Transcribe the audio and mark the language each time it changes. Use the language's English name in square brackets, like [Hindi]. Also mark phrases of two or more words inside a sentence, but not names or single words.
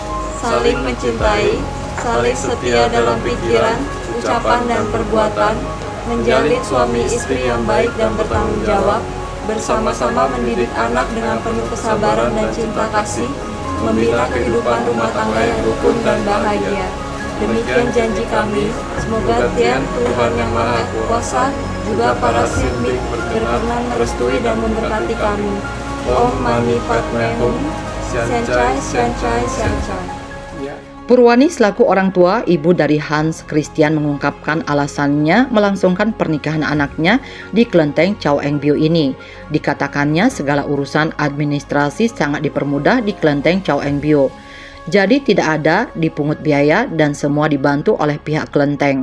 [Indonesian] saling mencintai, saling setia dalam pikiran, ucapan dan perbuatan, menjalin suami istri yang baik dan bertanggung jawab, bersama-sama mendidik anak dengan penuh kesabaran dan cinta kasih, membina kehidupan rumah tangga yang rukun dan bahagia. Demikian janji kami. Semoga Tian Tuhan Yang Maha Kuasa juga para simbik berkenan merestui dan memberkati kami. [Sanskrit] ॐ मणि पद्मे हूँ. [Chinese] 善哉，善哉，善哉. [Indonesian] Purwani selaku orang tua ibu dari Hans Christian mengungkapkan alasannya melangsungkan pernikahan anaknya di Kelenteng Chow Eng Bio ini. Dikatakannya segala urusan administrasi sangat dipermudah di Kelenteng Chow Eng Bio. Jadi tidak ada dipungut biaya dan semua dibantu oleh pihak kelenteng.